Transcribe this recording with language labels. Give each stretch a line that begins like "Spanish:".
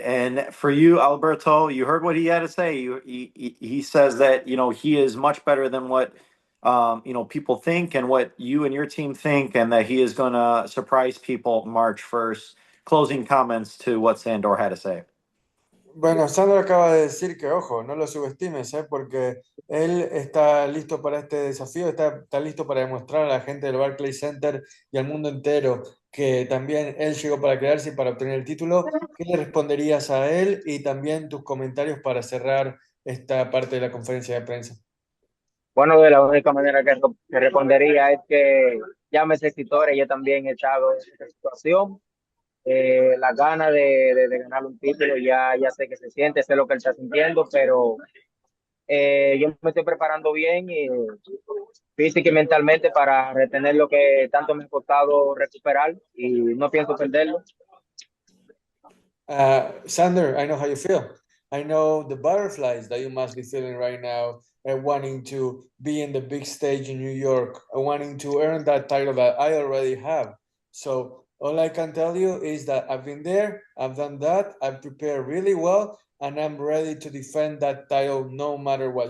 English: And for you, Alberto, you heard what he had to say. He says that, he is much better than what, people think and what you and your team think, and that he is going to surprise people March 1st. Closing comments to what Sandor had to say.
Spanish: Bueno, Sandor acaba de decir que, ojo, no lo subestimes, porque él está listo para este desafío, está listo para demostrar a la gente del Barclays Center y al mundo entero que también él llegó para quedarse y para obtener el título. ¿Qué le responderías a él? Y también tus comentarios para cerrar esta parte de la conferencia de prensa. Bueno, de la única manera que respondería es que ya me sectores, yo también he estado en esta situación. Las ganas de ganar un título, ya sé que se siente, sé lo que él está sintiendo, pero yo me estoy preparando bien física y mentalmente para retener lo que tanto me ha costado recuperar y no pienso perderlo.
English: Sandor, I know how you feel. I know the butterflies that you must be feeling right now, wanting to be in the big stage in New York, wanting to earn that title that I already have. So all I can tell you is that I've been there, I've done that, I've prepared really well, and I'm ready to defend that title no matter what.